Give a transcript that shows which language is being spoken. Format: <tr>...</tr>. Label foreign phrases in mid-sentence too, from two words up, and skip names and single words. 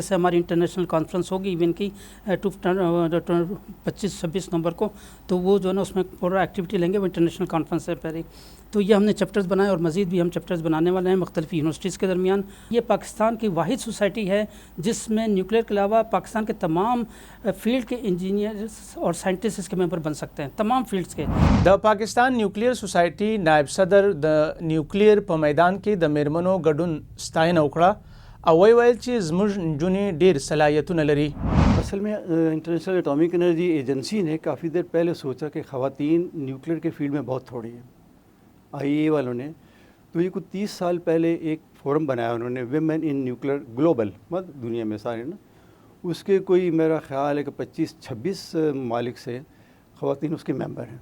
<ur>جیسے ہماری</ur> <en>international conference</en> <ur>ہوگی ایون کی 25-26 نومبر کو, تو وہ جو ہے نا اس میں پورا ایکٹیویٹی لیں گے, وہ</ur> <en>international conference</en> <ur>سے پہلے. تو یہ ہم نے چیپٹرز بنائے, اور مزید بھی ہم چیپٹرز بنانے والے ہیں مختلف یونیورسٹیز کے درمیان. یہ پاکستان کی واحد سوسائٹی ہے جس میں نیوکلیئر کے علاوہ پاکستان کے تمام فیلڈ کے انجینئرز اور سائنٹسٹ اس کے ممبر بن سکتے ہیں, تمام فیلڈز کے.</ur> <ps>د پاکستان نیوکلیر سوسایټي نائب صدر د نیوکلیر په میدان کې د میرمنو ګډون ستاینه وکړه او ویل چې زموږ نجونې ډېر صلاحیتونه لري.</ps> <ur>اصل میں انٹرنیشنل اٹامک انرجی ایجنسی نے کافی دیر پہلے سوچا کہ خواتین نیوکلیئر کے فیلڈ میں بہت تھوڑی ہیں, آئی اے والوں نے. تو یہ کچھ 30 سال پہلے ایک فورم بنایا انہوں نے, ویمن ان نیوکلیئر گلوبل, مطلب دنیا میں سارے نا, اس کے کوئی میرا خیال ہے کہ 25-26 ممالک سے خواتین اس کے ممبر ہیں.</ur>